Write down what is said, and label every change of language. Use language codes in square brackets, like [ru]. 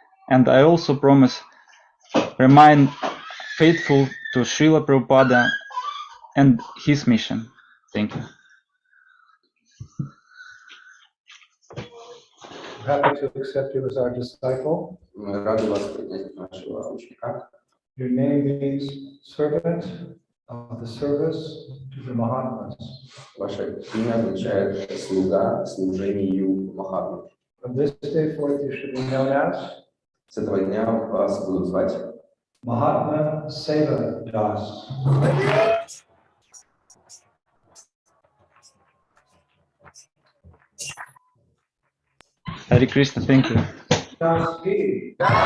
[en] and I also promise remain faithful to Srila Prabhupada and his mission. Thank you. Happy to accept you as our disciple. [ru] Мы рады вас принять как нашего ученика. [en] Your name means servant of the service to the Mahatmas. [ru] Ваше имя означает слуга служению Махатмы. [en] From this day forth, you should be known as [ru] С этого дня вас будут звать [en] Mahatma Seva Das. Hare Krishna, thank you. Das G.